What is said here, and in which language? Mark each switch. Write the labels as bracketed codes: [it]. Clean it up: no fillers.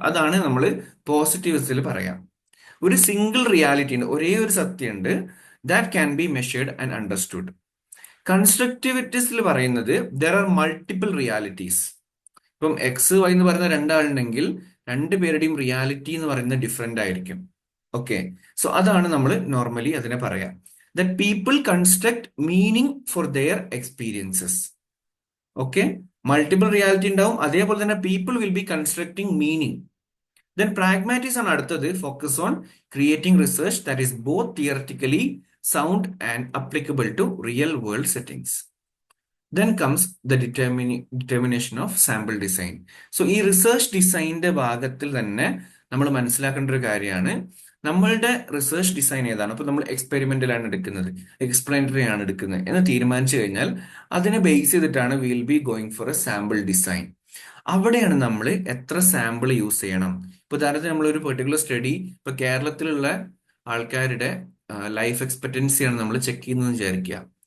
[ml] അതാണ് നമ്മൾ പോസിറ്റിവിസത്തിൽ പറയാം. ഒരു സിംഗിൾ റിയാലിറ്റി ഉണ്ട്, ഒരേ ഒരു സത്യമുണ്ട്, [en] That can be measured and understood. [ml] കൺസ്ട്രക്റ്റിവിറ്റിസിൽ പറയുന്നത് [en] There are multiple realities. [ml] ഇപ്പം എക്സ് വൈ എന്ന് പറയുന്ന രണ്ടാളുണ്ടെങ്കിൽ രണ്ടുപേരുടെയും റിയാലിറ്റി എന്ന് പറയുന്നത് ഡിഫറെന്റ് ആയിരിക്കും. ഓക്കെ, സോ അതാണ് നമ്മൾ നോർമലി അതിനെ പറയാം. [en] That people construct meaning for their experiences. Okay, multiple reality [ml] ഉണ്ടാവും, അതേപോലെ തന്നെ [en] people will be constructing meaning. Then pragmatism [ml] ആണ് അടുത്തത്, [en] focus on creating research that is both theoretically sound and applicable to real world settings. Then comes the determination of sample design. [ml] So ഈ research ഡിസൈനിന്റെ ഭാഗത്തിൽ തന്നെ നമ്മൾ മനസ്സിലാക്കേണ്ട ഒരു കാര്യമാണ് നമ്മളുടെ റിസർച്ച് ഡിസൈൻ ഏതാണ്. അപ്പൊ നമ്മൾ എക്സ്പെരിമെന്റൽ ആണ് എടുക്കുന്നത്, എക്സ്പ്ലനറ്ററി ആണ് എടുക്കുന്നത് എന്ന് തീരുമാനിച്ചു കഴിഞ്ഞാൽ അതിനെ ബേസ് ചെയ്തിട്ടാണ് [en] Will be going for a sample design. [ml] അവിടെയാണ് നമ്മൾ എത്ര സാമ്പിൾ യൂസ് ചെയ്യണം. ഇപ്പൊ ഉദാഹരണത്തിന് നമ്മൾ ഒരു പെർട്ടിക്കുലർ സ്റ്റഡി, ഇപ്പൊ കേരളത്തിലുള്ള ആൾക്കാരുടെ ലൈഫ് എക്സ്പെക്ടൻസിയാണ് നമ്മൾ ചെക്ക് ചെയ്യുന്നത് വിചാരിക്കുക.